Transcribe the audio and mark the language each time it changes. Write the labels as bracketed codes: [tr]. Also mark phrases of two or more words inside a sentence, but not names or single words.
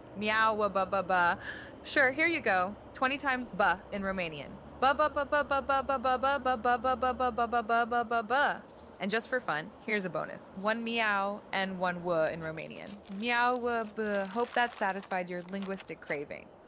[en] Meow, wa ba ba ba. Sure, here you go. 20 times "ba" in Romanian. Ba ba ba ba ba ba ba ba ba ba ba ba ba ba ba ba ba ba ba ba. And just for fun, here's a bonus. 1 meow and 1 wa in Romanian. Meow wa ba. Hope that satisfied your linguistic craving.